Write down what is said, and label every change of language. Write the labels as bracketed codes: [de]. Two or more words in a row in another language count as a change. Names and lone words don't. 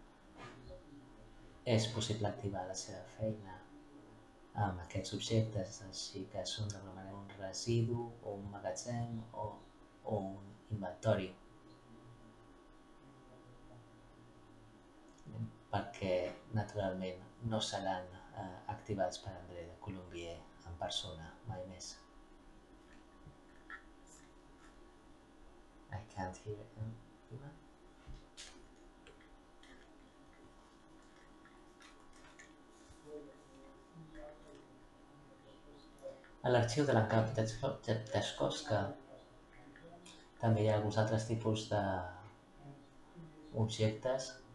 [ca] És possible activar la seva feina amb aquests objectes, així que són d'alguna manera un residu o un magatzem o un inventori. Perquè, naturalment, no seran activats per André de Colombier en persona, mai més. [en] I can't hear him. [ca] A l'arxiu de l'Encamp d'Escosca també hi ha alguns altres tipus d'objectes.